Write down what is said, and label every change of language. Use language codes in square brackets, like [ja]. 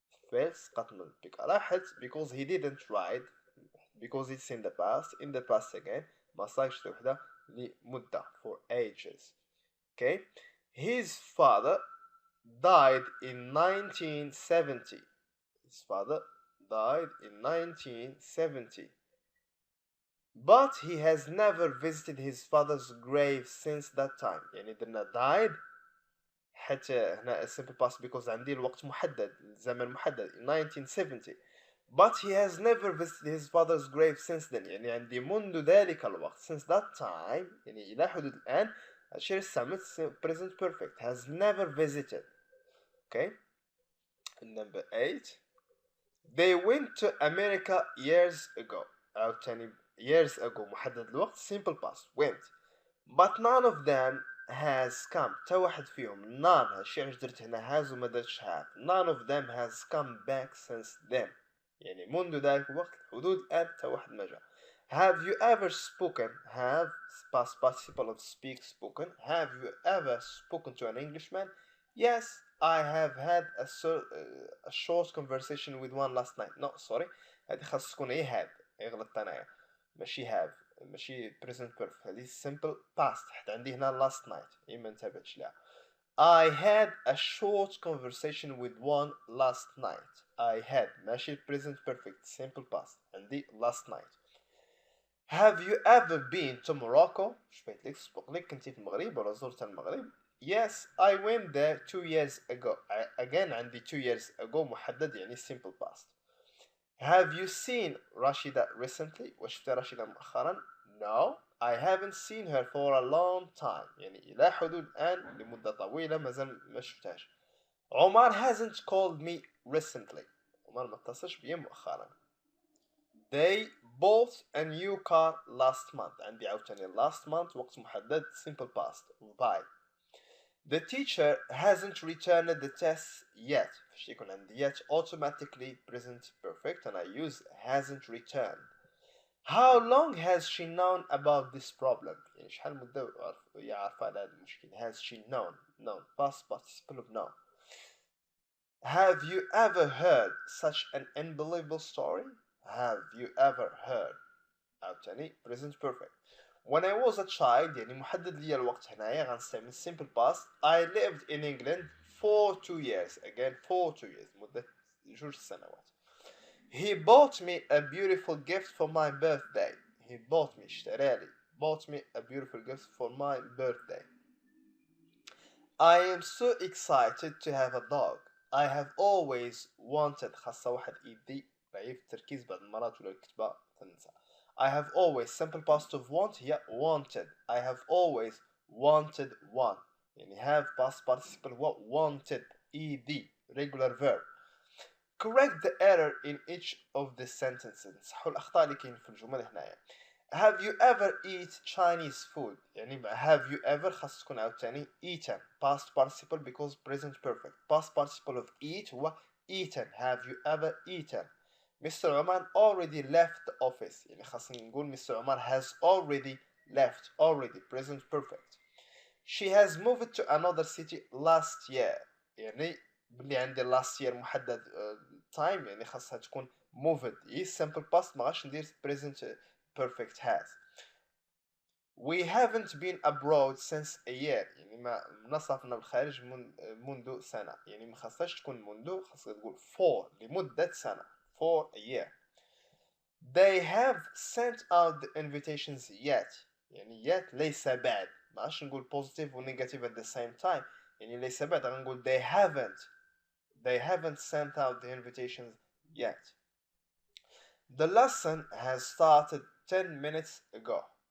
[en] Fell [ar] سقط من البيك راحت [en] because he didn't ride because it's in the past again [ar] ما صارش وحدة لمدة [en] for ages. Okay. His father died in 1970. His father died in 1970. But he has never visited his father's grave since that time. [ar] يعني درنا died حتى هنا [en] simple past because [ar] عندي الوقت محدد الزمن محدد in 1970. [en] But he has never visited his father's grave since then. [ar] يعني عندي منذ ذلك الوقت [en] since that time [ar] يعني إلى حدود الآن الشيء استعملت [en] present perfect has never visited. Okay. Number 8. They went to America years ago. [ar] أو تاني [en] years ago [ar] محدد الوقت [en] simple past went. But none of them has come. [ar] تا واحد فيهم none هالشيء علاش درت هنا has وما درتش have. [en] None of them has come back since then. [ar] يعني منذ ذلك الوقت حدود الآن تا واحد ما جاء. [en] Have you ever spoken? Have past participle of speak spoken. Have you ever spoken to an Englishman? Yes, I have had a short conversation with one last night. No, sorry. [ar] هذه خاص تكون هي had. غلطت أنايا. ماشي have. [en] ماشي present perfect. هذه simple past. [ar] حتى عندي هنا last night. إيه ما انتبهتش لها. [en] I had a short conversation with one last night. I had ماشي present perfect simple past عندي last night. Have you ever been to Morocco? [ar] شبيت لك سبق لك كنتي في المغرب ولا زرت المغرب؟ [en] Yes, I went there 2 years ago. Again عندي 2 years ago [ar] محدد يعني [en] simple past. Have you seen Rashida recently? [ar] وشفت رشيدة مؤخرا؟ [en] No, I haven't seen her for a long time. [ar] يعني إلى حدود الآن لمدة طويلة ما زال ما شفتهاش. [en] Omar hasn't called me recently. [ar] عمر ما اتصلش بي مؤخرا. [en] They bought a new car last month. [ar] عندي عاوتاني [en] last month [ar] وقت محدد [en] simple past. Buy. The teacher hasn't returned the test yet. [ar] فاش يكون عندي [en] yet automatically present perfect and I use hasn't returned. How long has she known about this problem? [ar] يعني شحال مدة يعرف على هذا المشكل. [en] Has she known past participle of known. Have you ever heard such an unbelievable story? Have you ever heard عاوتاني present perfect. When I was a child [ar] يعني محدد لي الوقت هنايا غنستعمل [en] simple past. I lived in England for 2 years. Again for 2 years [ar] مدة 2 سنوات. [en] He bought me a beautiful gift for my birthday. He bought me اشترالي bought me a beautiful gift for my birthday. I am so excited to have a dog. I have always wanted [ar] خاصة واحد إيدي ضعيف التركيز بعض المرات ولا الكتابة تنسى. [en] I have always simple past of want هي wanted. I have always wanted one. يعني have past participle هو wanted ed regular verb. Correct the error in each of the sentences. [ar] نصحوا الأخطاء اللي كاين في الجمل هنايا. [en] have you ever eat Chinese food يعني have you ever [ar] خاص تكون عاوتاني [en] eaten past participle because present perfect. Past participle of eat هو eaten. Have you ever eaten? Mr. Omar already left the office [ar] يعني خاصنا نقول [en] Mr. Omar has already left. Already present perfect. She has moved to another city last year [ar] يعني باللي عندي [en] last year محدد time [ar] يعني خاصها تكون [en] moved. هي simple past [ar] ما غاش ندير [en] present perfect has. We haven't been abroad since a year [ar] يعني ما سافرنا بالخارج منذ سنة يعني ما خاصهاش تكون منذ خاصها تقول for لمدة سنة [en] for a year. They have sent out the invitations yet يعني yet [ar] ليس بعد ما عادش نقول [en] positive و negative at the same time [ar] يعني ليس بعد غنقول [en] they haven't sent out the invitations yet. The lesson has started 10 minutes ago.